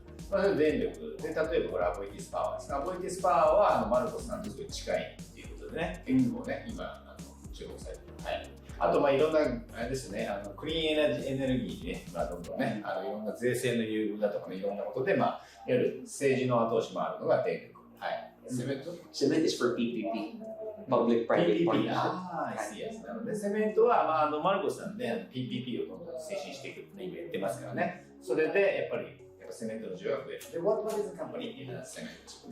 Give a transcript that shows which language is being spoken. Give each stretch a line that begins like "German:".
Japanese: まあ、電力で、例えばこれアボイティスパワーです。アボイティスパワーはマルコスさんとすごい近いっていうことでね、結構ね、今注目されてる。はい。あとまあいろんなあれですね、クリーンエネルギーで、どんどんね、いろんな税制の優遇だとかね、いろんなことでまあいわゆる政治の後押しもあるのが電力。はい。セメント
English: Cement is for PPP, Public-Private
Japanese: PPP。
English: Partnership. ああ、yes。
Japanese: なのでセメントはまあマルコスさんで PPP をどんどん推進していくって今言ってますからね。それでやっぱりセメントの需要が増える。で、
English: what is the company in cement?